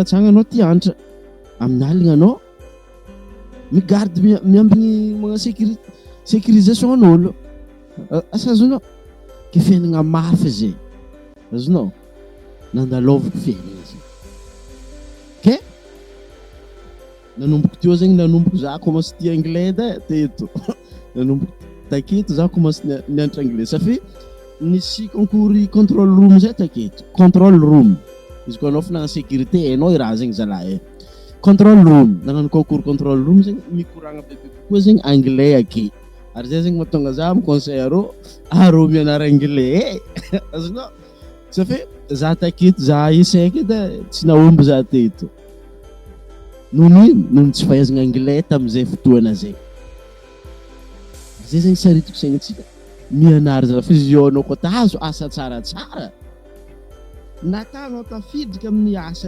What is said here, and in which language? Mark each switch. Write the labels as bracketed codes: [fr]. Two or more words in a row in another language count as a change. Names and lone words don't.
[mg] matsagna anao tiantra amin'ny aligna anao migarde miambigny magna sécurisation an'olo asa azonao ke fiainagna mafy zay azonao nandalovako fiainagna zay ke nanomboko teo zegny nanomboko za commence tia anglais teto nanomboko taketo za commence nianatra anglais safi nisy concours [en] control room [mg] zay taketo [en] control room [mg] izy koa anao fa nagna sécurité hainao i raha zegny zalahy [en] control room [mg] nagnano concours [en] control room [mg] zegny mikoragna bebe kokoa zegny anglais ake ary zay zegny mahatonga za miconseil arô mianara anglais azonao safi za taketo za isaiky edy tsy naomby za teto nono tsy fahaizagna anglais tam'izay fotoana zay zay zegny saritiko saignatsika mianary za fizionao koa tazo asa tsaratsara natanao tafidika amin'ny asa